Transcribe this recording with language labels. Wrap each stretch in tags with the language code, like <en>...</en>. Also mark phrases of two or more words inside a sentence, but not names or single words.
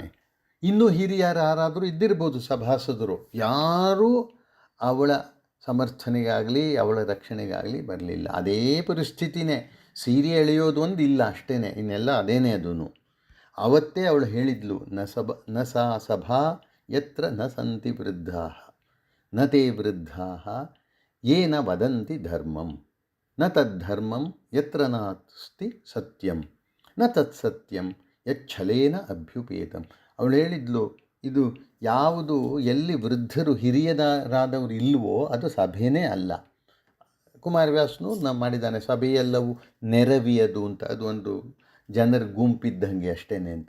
<kn>ಇನ್ನೂ ಹಿರಿಯರು ಯಾರಾದರೂ ಇದ್ದಿರ್ಬೋದು ಸಭಾಸದರು, ಯಾರೂ ಅವಳ ಸಮರ್ಥನೆಗಾಗಲಿ ಅವಳ ರಕ್ಷಣೆಗಾಗಲಿ ಬರಲಿಲ್ಲ. ಅದೇ ಪರಿಸ್ಥಿತಿನೇ, ಸೀರೆ ಎಳೆಯೋದು ಒಂದು ಇಲ್ಲ ಅಷ್ಟೇ, ಇನ್ನೆಲ್ಲ ಅದೇನೇ. ಅದೂ ಅವತ್ತೇ ಅವಳು ಹೇಳಿದ್ಲು,</kn> <sa>ನ ಸಾ ಸಭಾ ಯತ್ರ ನ ಸಂತಿ ವೃದ್ಧಾ ನ ತೇ ವೃದ್ಧಾ ಯೇನ ವದಂತಿ ಧರ್ಮಂ ನ ತದ್ಧರ್ಮಂ ಯತ್ರ ನಾಸ್ತಿ ಸತ್ಯಂ ನ ತತ್ಸತ್ಯಂ ಯಚ್ಛಲೇನ ಅಭ್ಯುಪೇತಂ.</sa> <kn>ಅವಳು ಹೇಳಿದ್ಲು, ಇದು ಯಾವುದು ಎಲ್ಲಿ ವೃದ್ಧರು ಹಿರಿಯರಾದವರು ಇಲ್ವೋ ಅದು ಸಭೆಯೇ ಅಲ್ಲ. ಕುಮಾರವ್ಯಾಸನು ಮಾಡಿದ್ದಾನೆ, ಸಭೆಯೆಲ್ಲವೂ ನೆರವಿಯದು ಅಂತ, ಅದು ಒಂದು ಜನರ ಗುಂಪಿದ್ದಂಗೆ ಅಷ್ಟೇ ಅಂತ.</kn>